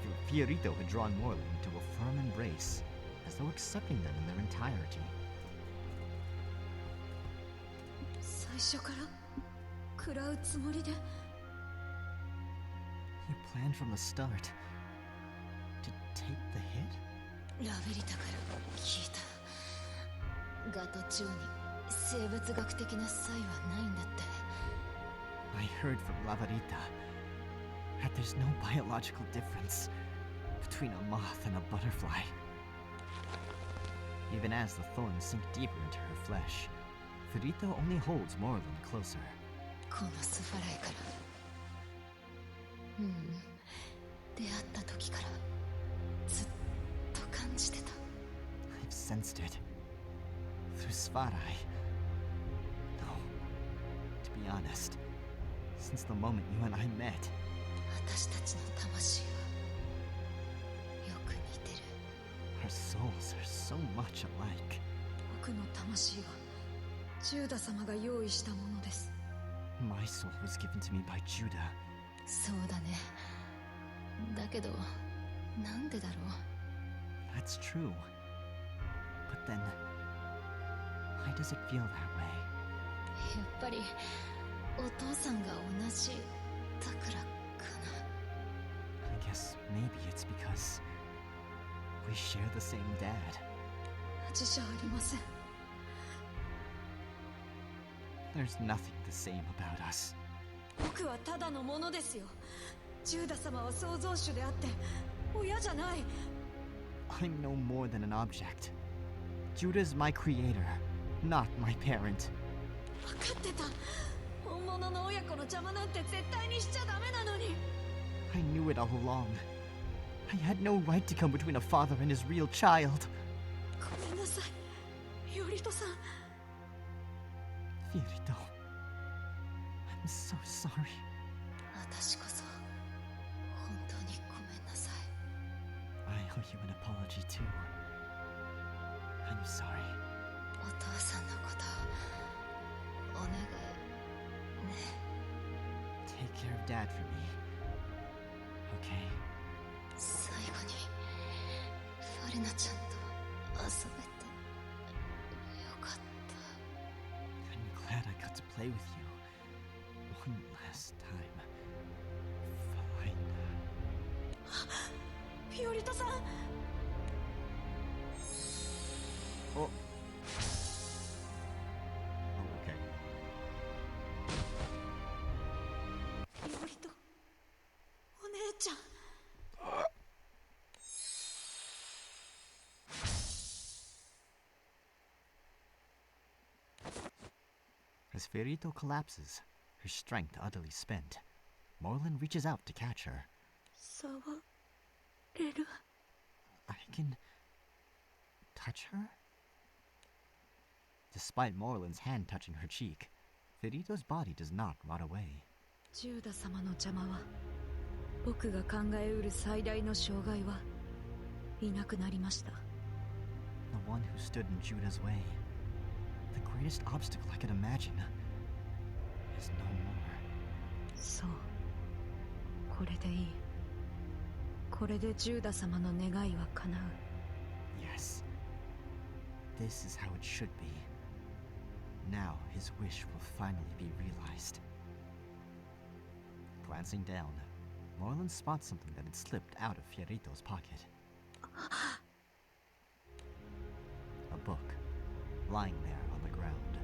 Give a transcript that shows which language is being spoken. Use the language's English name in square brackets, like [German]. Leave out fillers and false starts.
[English] Fiorito had drawn Morland into a firm embrace, as though accepting them in their entirety. [Japanese] 最初から食らうつもりで。 [English] You planned from the start to take the hit? [Japanese] ラベリタから聞いた。ガトチオに生物学的な差異はないんだって。 [English] I heard from Lavarita that there's no biological difference between a moth and a butterfly. Even as the thorns sink deeper into her flesh, Furito only holds Morland closer. [Japanese] このスファライから。出会った時からずっと感じてた。 [English] I've sensed it through Svarai. No, to be honest, since the moment you and I met, [Japanese] 私たちの魂はよく似てる。 [English] our souls are so much alike. [Japanese] 僕の魂はジューダ様が用意したものです。 [English] My soul was given to me by Judah. [Japanese] そうだね。だけどなんでだろう。 [English] That's true. But then, why does it feel that way? [Japanese] やっぱりお父さんが同じだからかな。 [English] I guess maybe it's because we share the same dad. [Japanese] 同じじゃありません。 [English] There's nothing the same about us. [Japanese] 僕はただのものですよ。ジューダ様は創造主であって親じゃない。 [English] I'm no more than an object. Judah's my creator, not my parent. [Japanese] 分かってた。本物の親子の邪魔なんて絶対にしちゃダメなのに。 [English] I knew it all along. I had no right to come between a father and his real child. [Japanese] ごめんなさい、ヨリトさん。 [English] Fiorito, I'm so sorry. [Japanese] 私こそ本当にごめんなさい。 [English] I owe you an apology too. I'm sorry. [Japanese] お父さんのことお願いね。 [English] Take care of Dad for me. Okay? [Japanese] 最後にファレナちゃんと遊べてよかった。 [English] I'm glad I got to play with you. One last time. Fine. [Japanese] フィオリトさん。 [English] Oh. Oh, okay. [Japanese] フィオリト、お姉ちゃん。 [English] As Fiorito collapses, her strength utterly spent, Morland reaches out to catch her. [Japanese] 触れる。 [English] I can touch her? Despite Morland's hand touching her cheek, Fiorito's body does not rot away. [Japanese] ジューダ様の邪魔は僕が考えうる最大の障害はいなくなりました。 [English] The one who stood in Judah's way, the greatest obstacle I could imagine, is no more. [Japanese] そう、これでいい。これでジューダ様の願いは叶う。 [English] Yes. This is how it should be. Now his wish will finally be realized. Glancing down, Morland spots something that had slipped out of Fiorito's pocket. A book, lying there on the ground.